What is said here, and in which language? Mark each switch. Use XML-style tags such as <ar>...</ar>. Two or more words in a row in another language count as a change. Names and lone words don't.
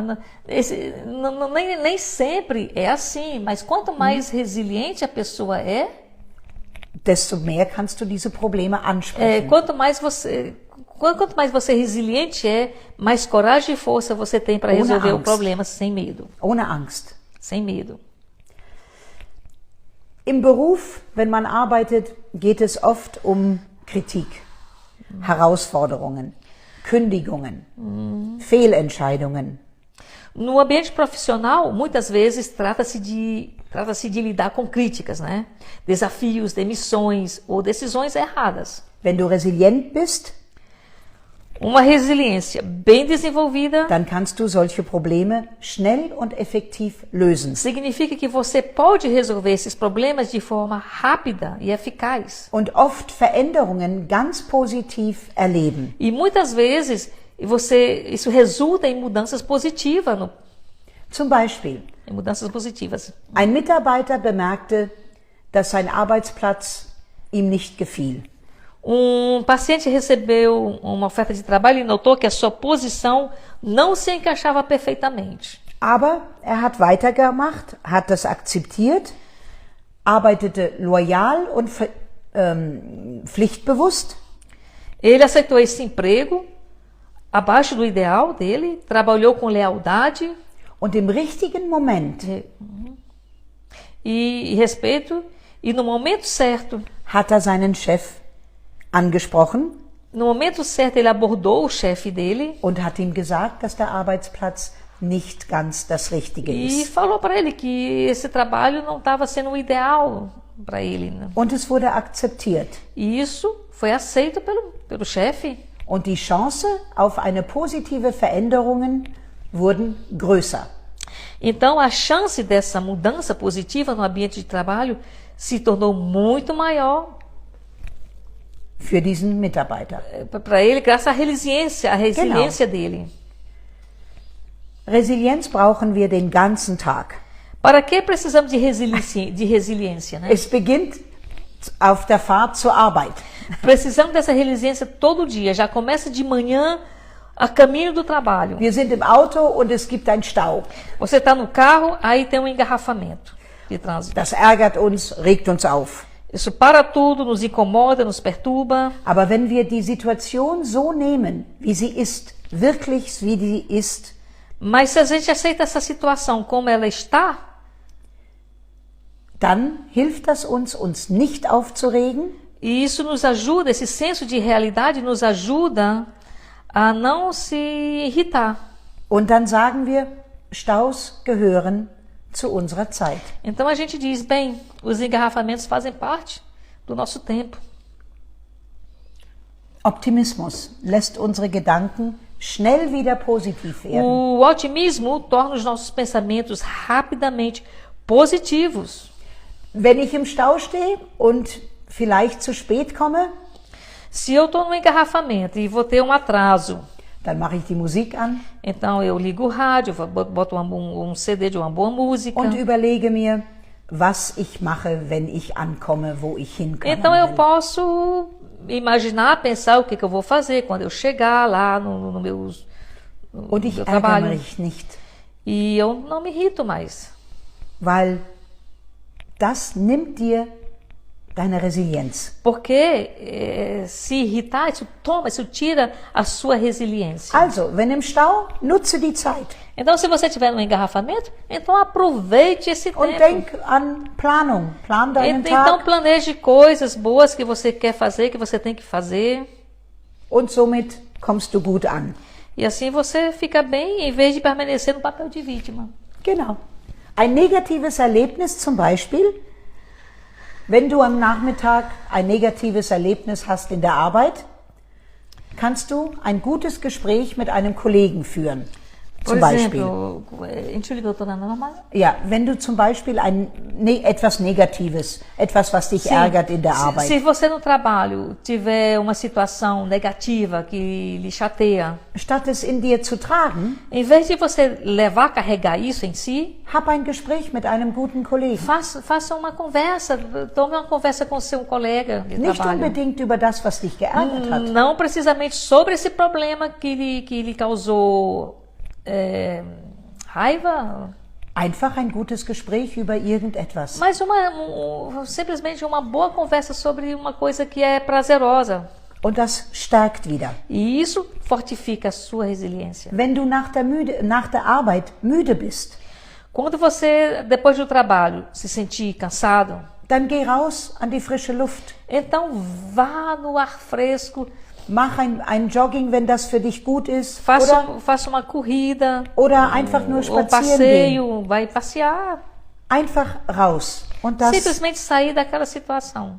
<pt>Nem sempre é assim, mas quanto mais resiliente a pessoa</pt> <de>Desto mehr kannst du diese Probleme ansprechen.</de> <pt>quanto mais você resiliente mais coragem e força você tem para</pt> <de>Ohne</de> <pt>resolver o</pt> <de>Angst.</de> <pt>problema sem medo.</pt> <de>Ohne Angst.</de> <pt>Sem medo.</pt> <de>Im Beruf, wenn man arbeitet, geht es oft um Kritik, Herausforderungen, Kündigungen, Fehlentscheidungen.</de> <pt>No ambiente profissional, muitas vezes trata-se de lidar com críticas, né? Desafios, demissões ou decisões erradas.</pt> <de>Wenn du resilient bist,</de> <pt>Uma resiliência bem desenvolvida</pt> <de>dann kannst du solche Probleme schnell und effektiv lösen.</de> <pt>significa que você pode resolver esses problemas de forma rápida e eficaz.</pt> <de>Und oft Veränderungen ganz positiv erleben.</de> <pt>E muitas vezes isso resulta em mudanças positivas,</pt> <de>Zum Beispiel,</de> <pt>em mudanças positivas.</pt> <de>ein Mitarbeiter bemerkte, dass sein Arbeitsplatz ihm nicht gefiel.</de> <pt>Um paciente recebeu uma oferta de trabalho e notou que a sua posição não se encaixava perfeitamente.</pt> <de>Aber er hat weitergemacht, hat das akzeptiert, arbeitete loyal und pflichtbewusst.</de> <pt>Ele aceitou esse emprego abaixo do ideal dele, trabalhou com lealdade</pt> <de>Und im richtigen Moment</de> <pt>e respeito, e no momento certo,</pt> <de>hat er seinen Chef angesprochen</de> <pt>ele abordou o chefe dele</pt> <de>und hat ihm gesagt, dass der Arbeitsplatz nicht ganz das Richtige</de> <pt>e</pt> <de>ist.</de> <pt>falou para ele que esse trabalho não estava sendo o ideal para ele, né?</pt> <de>Und es wurde akzeptiert.</de> <pt>E isso foi aceito pelo chefe.</pt> <de>Und die Chance auf eine positive Veränderung wurden größer.</de> <pt>Então, a chance dessa mudança positiva no ambiente de trabalho se tornou muito maior</pt> <de>Für diesen Mitarbeiter.</de> <pt>para ele, graças à resiliência dele.</pt> <de>Resilienz brauchen wir den ganzen Tag.</de> <pt>Para que precisamos de resiliência, né?</pt> <de>Es beginnt auf der Fahrt zur Arbeit.</de> <pt>Precisamos dessa resiliência todo dia. Já começa de manhã a caminho do trabalho.</pt> <de>Wir sind im Auto und es gibt einen Stau.</de> <pt>Você está no carro, aí tem um engarrafamento de trânsito.</pt> <de>Das ärgert uns, regt uns auf.</de> <pt>Isso para tudo, nos incomoda, nos perturba.</pt> <de>Aber wenn wir die Situation so nehmen, wie sie ist, wirklich wie sie ist,</de> <pt>Mas se a gente aceita essa situação como ela está,</pt> <de>dann hilft das uns nicht aufzuregen,</de> <pt>e isso nos ajuda, esse senso de realidade nos ajuda a não se irritar.</pt> <de>und dann sagen wir, Staus gehören zu unserer Zeit.</de> <pt>Então a gente diz, bem, os engarrafamentos fazem parte do nosso tempo.</pt> <de>Optimismus lässt unsere Gedanken schnell wieder positiv werden.</de> <pt>O otimismo torna os nossos pensamentos rapidamente positivos.</pt> <de>Wenn ich im Stau stehe und vielleicht zu spät komme,</de> <pt>Se eu estou no engarrafamento e vou ter um atraso,</pt> <de>dann mache ich die Musik an</de> <pt>então eu ligo o rádio, boto um CD de uma boa música.</pt> <de>und überlege mir, was ich mache, wenn ich ankomme, wo ich hinkomme.</de> <pt>Então eu posso imaginar, pensar o que eu vou fazer quando eu chegar lá no meu</pt> <de>Und ich ärgere</de> <pt>trabalho.</pt> <de>mich nicht,</de> <pt>E eu não me irrito mais.</pt> <de>weil das nimmt dir deine Resilienz.</de> <pt>Porque se irritar, isso tira a sua resiliência.</pt> <de>Also, wenn im Stau, nutze die Zeit.</de> <pt>Então, se você estiver no engarrafamento, então aproveite esse</pt> <de>Und</de> <pt>tempo.</pt> <de>denk an Planung. Plan deinen</de> <pt>Então,</pt> <de>Tag</de> <pt>planeje coisas boas que você quer fazer, que você tem que fazer.</pt> <de>und somit kommst du gut an.</de> <pt>E assim você fica bem, em vez de permanecer no papel de vítima.</pt> <de>Genau. Ein negatives Erlebnis zum Beispiel, wenn du am Nachmittag ein negatives Erlebnis hast in der Arbeit, kannst du ein gutes Gespräch mit einem Kollegen führen.</de> <pt>Por</pt> <de>Zum Beispiel.</de> <pt>exemplo, Entschuldigung, doutora Norma.</pt> <de>Ja, wenn du zum Beispiel etwas Negatives, etwas, was dich ärgert in der Arbeit.</de> <pt>Se você no trabalho tiver uma situação negativa que lhe chateia,</pt> <de>Statt es in dir zu tragen,</de> <pt>em vez de você carregar isso em si,</pt> <de>hab ein Gespräch mit einem guten Kollegen.</de> <pt>faça uma conversa, tome uma conversa com seu colega de</pt> <de>Nicht</de> <pt>trabalho.</pt> <de>unbedingt über das, was dich geärgert hat.</de> <pt>Não precisamente sobre esse problema que lhe causou raiva,</pt> <de>Einfach ein gutes Gespräch über irgendetwas.</de> <pt>mas simplesmente uma boa conversa sobre uma coisa que é prazerosa.</pt> <de>Und das stärkt wieder.</de> <pt>E isso fortifica a sua resiliência.</pt> <de>Wenn du nach der Arbeit müde bist,</de> <pt>Quando você, depois do trabalho, se sentir cansado,</pt> <de>dann geh raus an die frische Luft.</de> <pt>então vá no ar fresco,</pt> <de>Mach ein Jogging, wenn das für dich gut ist.</de> <pt>faça uma corrida,</pt> <de>Oder einfach nur</de> <pt>um</pt> <de>spazieren gehen.</de> <pt>passeio, vai passear.</pt> <de>Einfach raus. Und das</de> <pt>Simplesmente sair daquela situação.</pt>